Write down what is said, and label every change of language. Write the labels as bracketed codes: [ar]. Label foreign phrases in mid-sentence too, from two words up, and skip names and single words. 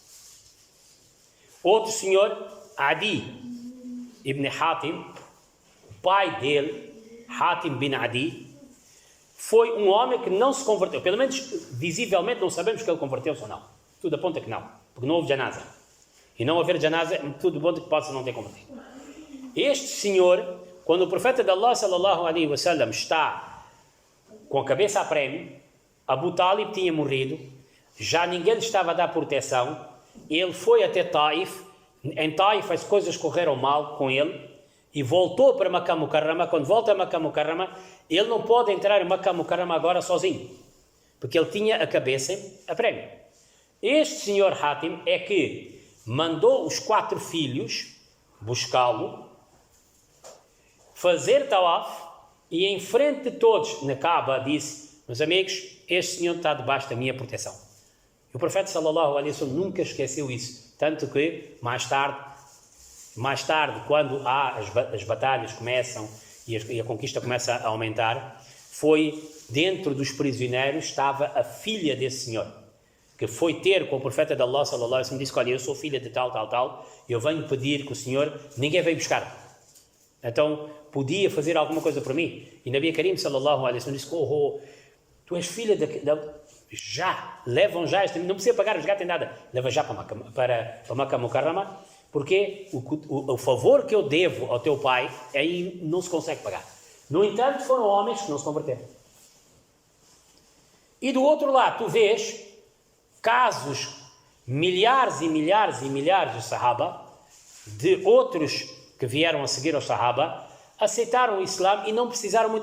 [pt] Outro senhor, Adi ibn Hatim, o pai dele, Hatim bin Adi, foi um homem que não se converteu. Pelo menos, visivelmente, não sabemos que ele converteu-se ou não. Tudo aponta que não, porque não houve janaza. E não haver janaza, tudo aponta que possa não ter convertido. Este senhor, quando o profeta de Allah, [ar] صلى الله عليه وسلم, [pt] está com a cabeça a prémio, Abu Talib tinha morrido, já ninguém lhe estava a dar proteção, ele foi até Taif, em Taif as coisas correram mal com ele, e voltou para Makkah Mukarrama. Quando volta a Makkah Mukarrama, ele não pode entrar em Makkah Mukarrama agora sozinho, porque ele tinha a cabeça a prémio. Este senhor Hatim é que mandou os 4 filhos buscá-lo, fazer tawaf, e em frente de todos na Kaaba disse: meus amigos, este senhor está debaixo da minha proteção. E o profeta [ar] صلى الله عليه وسلم [pt] nunca esqueceu isso, tanto que mais tarde, quando as batalhas começam e a conquista começa a aumentar, foi dentro dos prisioneiros estava a filha desse senhor, que foi ter com o profeta de Allah [ar] صلى الله عليه وسلم, [pt] disse: olha, eu sou filha de tal, eu venho pedir que o senhor, ninguém veio buscar, então podia fazer alguma coisa por mim. E Nabi Karim [ar] صلى الله عليه وسلم [pt] disse: tu és filha levam já, não precisa pagar o resgate em nada, leva já para Makkah Mukarrama, porque o favor que eu devo ao teu pai, aí não se consegue pagar. No entanto, foram homens que não se converteram. E do outro lado, tu vês casos, milhares e milhares e milhares de Sahaba, de outros que vieram a seguir ao Sahaba, aceitaram o Islã e não precisaram muito.